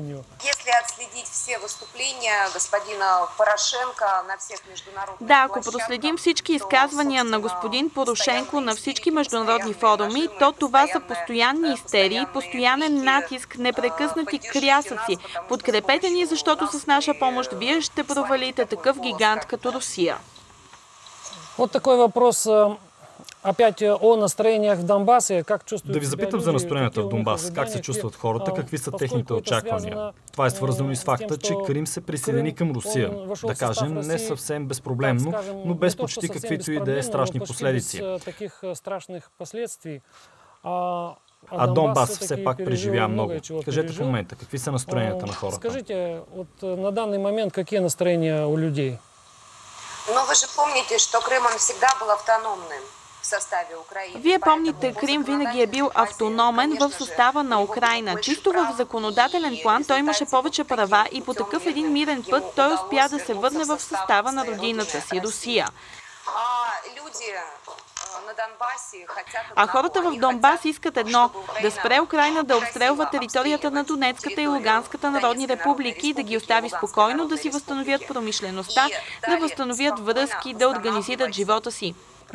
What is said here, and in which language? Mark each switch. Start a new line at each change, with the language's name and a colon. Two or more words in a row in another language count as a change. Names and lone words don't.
Bulgarian: Да, ако проследим всички изказвания на господин Порошенко на всички международни форуми, то това са постоянни истерии, постоянен натиск, непрекъснати крясъци. Подкрепете ни, защото с наша помощ вие ще провалите такъв гигант като Русия.
Russian: Вот такой въпрос. Опять о настроениях в Донбасе. Как чувствуете?
Bulgarian: Да ви запитам за настроенията в Донбас. Как се чувстват хората? Какви са техните очаквания? Това е свързано и с факта, че Крим се присъедини към Русия. Да кажем, не съвсем безпроблемно, но без почти каквито и да е страшни последици. А Донбас все пак преживя много. Кажете в момента, какви са настроенията на хората?
Russian: Скажите, на данный момент какие настроения у людей? Но вы же помните, что Крым он всегда был автономным.
Bulgarian: Вие помните, Крим винаги е бил автономен в състава на Украйна. Чисто в законодателен план той имаше повече права и по такъв един мирен път той успя да се върне в състава на родината си, Русия. А хората в Донбас искат едно – да спре Украйна да обстрелва територията на Донецката и Луганската народни републики и да ги остави спокойно да си възстановят промишлеността, да възстановят връзки, да организират живота си.